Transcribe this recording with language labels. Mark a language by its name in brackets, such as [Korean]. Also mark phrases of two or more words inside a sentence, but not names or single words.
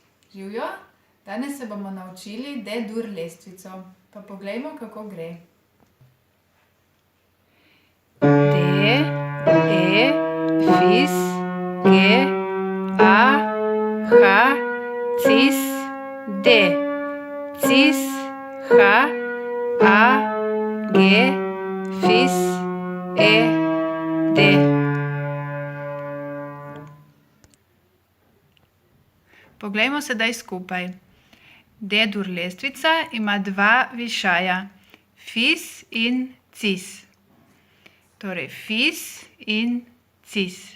[Slovenian] Živjo, danes se bomo naučili D-dur lestvico. Pa poglejmo, kako gre. D, E, fis, G, A, H, cis, D. Cis, H, A, G, fis, E, D. Poglejmo sedaj skupaj. D-dur lestvica ima dva višaja, fis in cis. Torej, fis in cis.